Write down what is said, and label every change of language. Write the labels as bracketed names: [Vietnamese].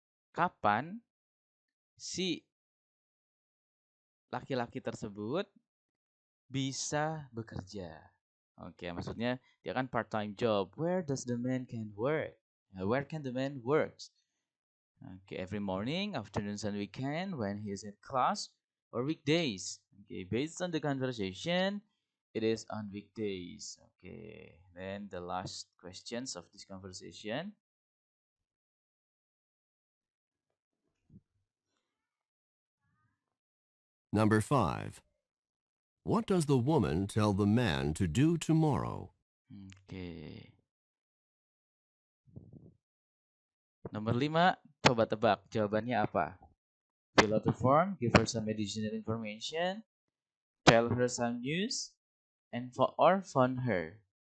[Indonesian] Kapan si laki-laki tersebut bisa bekerja? Oke, maksudnya dia kan part-time job. [English] Where does the man can work? Where can the man works? Okay, every morning, afternoons, and weekend when he is in class or weekdays. Okay, based on the conversation, it is on weekdays. Okay, then the last questions of this conversation. Number 5. What does the woman tell the man to do tomorrow? Okay. [Indonesian] Nomor 5, coba tebak jawabannya apa? [English] Fill out the form, give her some additional information, tell her some news, and or phone her.